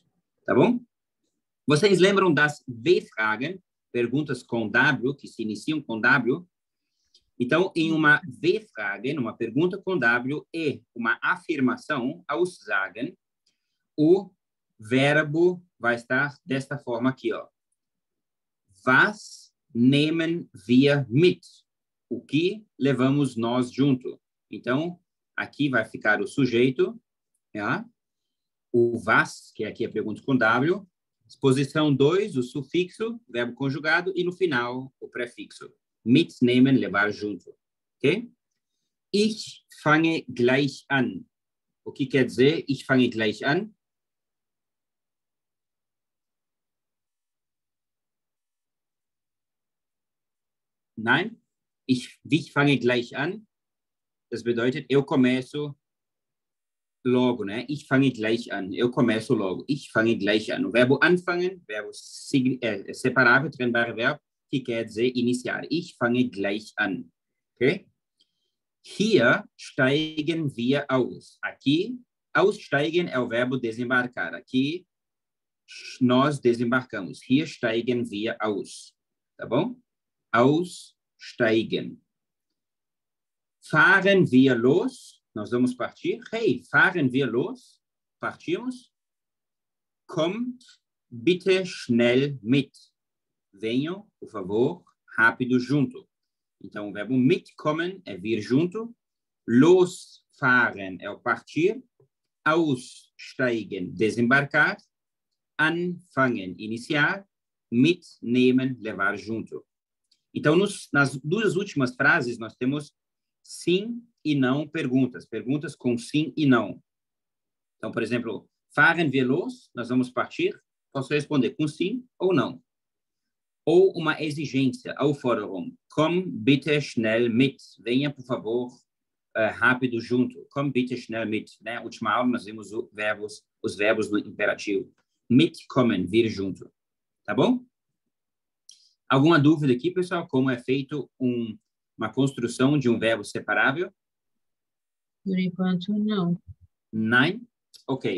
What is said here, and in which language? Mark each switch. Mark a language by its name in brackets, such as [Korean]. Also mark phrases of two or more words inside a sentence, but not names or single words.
[Portuguese] Tá bom? Vocês lembram das W-Fragen, perguntas com W, que se iniciam com W? Então, em uma W-Frage, numa pergunta com W e uma afirmação, aussagen, o verbo vai estar desta forma aqui, ó. [German] Was nehmen wir mit? [Portuguese] O que levamos nós junto? Então, aqui vai ficar o sujeito, ja? O was, que aqui é a pergunta com W, exposição 2, o sufixo, verbo conjugado, e no final, o prefixo. Mitnehmen, levar junto. [German] Ok? Ich fange gleich an. [Portuguese] O que quer dizer [German] ich fange gleich an? [Portuguese] Nein? [German] Ich fange gleich an. Das bedeutet, [Portuguese] eu começo logo, né? [German] Ich fange gleich an. [Portuguese] Eu começo logo. [German] Ich fange gleich an. [Portuguese] O verbo anfangen, verbo separável, trennbare verbo, que quer dizer iniciar. [German] Ich fange gleich an. Ok? Hier steigen wir aus. [Portuguese] Aqui, aussteigen é o verbo desembarcar. Aqui, nós desembarcamos. [German] Hier steigen wir aus. [Portuguese] Tá bom? Aussteigen. [German] Fahren wir los? [Portuguese] Nós vamos partir. [German] Hey, fahren wir los? Partimos? Kommt bitte schnell mit. [Portuguese] Venham, por favor, rápido junto. Então, o verbo mitkommen é vir junto. Losfahren é o partir. Aussteigen, desembarcar. Anfangen, iniciar. Mitnehmen, levar junto. Então, nas duas últimas frases, nós temos sim e não perguntas. Perguntas com sim e não. Então, por exemplo, [German] fahren wir los? [Portuguese] Nós vamos partir. Posso responder com sim ou não. Ou uma exigência, Aufforderung. [German] Komm bitte schnell mit. [Portuguese] Venha, por favor, rápido junto. [German] Komm bitte schnell mit. [Portuguese] Na última aula, nós vimos os verbos no imperativo. Mitkommen, vir junto. Tá bom? Alguma dúvida aqui, pessoal? Como é feito uma construção de um verbo separável? Por enquanto, não. Nein? Ok.